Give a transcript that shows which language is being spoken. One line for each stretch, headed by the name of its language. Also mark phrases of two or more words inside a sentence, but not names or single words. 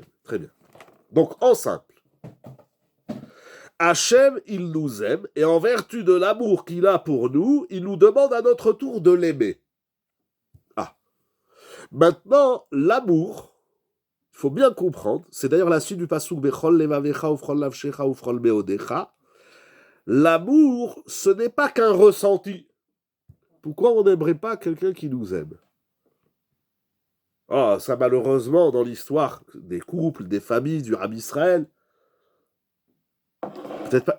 French: Très bien. Donc, en simple. Hashem, il nous aime, et en vertu de l'amour qu'il a pour nous, il nous demande à notre tour de l'aimer. Ah. Maintenant, l'amour, il faut bien comprendre, c'est d'ailleurs la suite du pasuk
Hebrew: בכל לבבך ובכל נפשך ובכל מאודך.
French: L'amour, ce n'est pas qu'un ressenti. Pourquoi on n'aimerait pas quelqu'un qui nous aime? Ah, ça malheureusement, dans l'histoire des couples, des familles, du Ham Israël, peut-être pas.